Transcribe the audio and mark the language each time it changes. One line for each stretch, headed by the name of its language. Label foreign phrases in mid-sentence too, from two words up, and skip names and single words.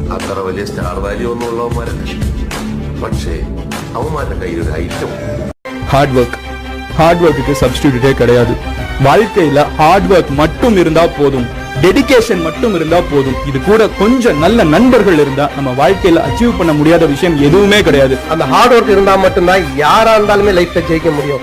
Malayalam: അത്ര വലിയ
English: star value
Malayalam: ഒന്നും ഉള്ളവന്മാരല്ല. പക്ഷേ അവന്മാരുടെ കയ്യിലൊരു ഐറ്റം.
English: hard workukku substitutee
Tamil: கிடையாது. வாழ்க்கையில
English: hard work
Tamil: மட்டும் இருந்தா போதும், டெடிகேஷன் மட்டும் இருந்தா போதும். இது கூட கொஞ்சம் நல்ல நண்பர்கள் இருந்தா நம்ம வாழ்க்கையில அச்சீவ் பண்ண முடியாத விஷயம் எதுவுமே கிடையாது. அந்த
English: hard work
Tamil: இருந்தா மட்டும்தான் யாரா இருந்தாலுமே லைஃப்ல ஜெயிக்க முடியும்.